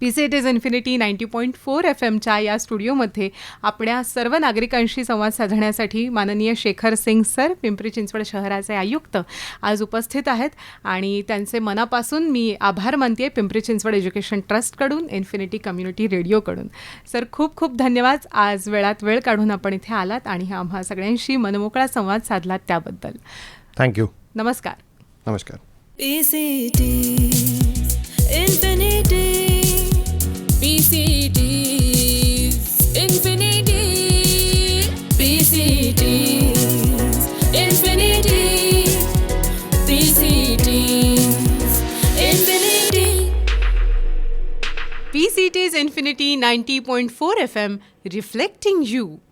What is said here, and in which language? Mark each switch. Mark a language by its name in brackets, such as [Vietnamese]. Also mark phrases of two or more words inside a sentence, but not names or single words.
[Marathi] PCIT इन्फिनिटी 90.4 FM या स्टुडिओमध्ये आपल्या सर्व नागरिकांशी संवाद साधण्यासाठी माननीय शेखर सिंग सर, पिंपरी चिंचवड शहराचे आयुक्त, आज उपस्थित आहेत आणि त्यांचे मनापासून मी आभार मानते पिंपरी चिंचवड एज्युकेशन ट्रस्टकडून, इन्फिनिटी कम्युनिटी रेडिओकडून. सर, खूप खूप धन्यवाद. आज वेळात वेळ काढून आपण इथे आलात आणि आम्हा सगळ्यांशी मनमोकळा संवाद साधलात त्याबद्दल थँक्यू. नमस्कार. नमस्कार. PCT Infinity PCT Infinity PCT Infinity PCT Infinity PCIT इन्फिनिटी 90.4 FM, [English] reflecting you.